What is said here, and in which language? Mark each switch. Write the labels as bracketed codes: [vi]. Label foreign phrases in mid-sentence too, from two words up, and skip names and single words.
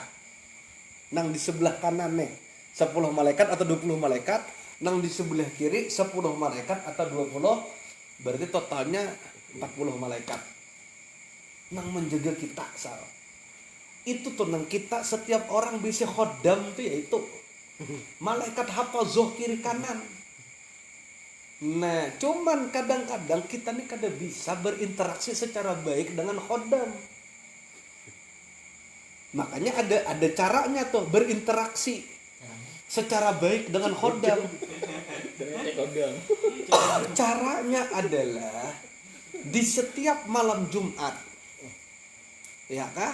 [bjn] Nang di sebelah kanan nih 10 malaikat atau 20 malaikat, nang di sebelah kiri 10 malaikat atau 20, berarti totalnya 40 malaikat. Nang menjaga kita sal. Itu tuh nang kita setiap orang bisa khodam tuh yaitu malaikat hafazah kiri kanan. Nah, cuman kadang-kadang kita nih kada bisa berinteraksi secara baik dengan khodam. Makanya ada caranya tuh berinteraksi secara baik dengan khodam. Caranya adalah di setiap malam Jumat, ya kah?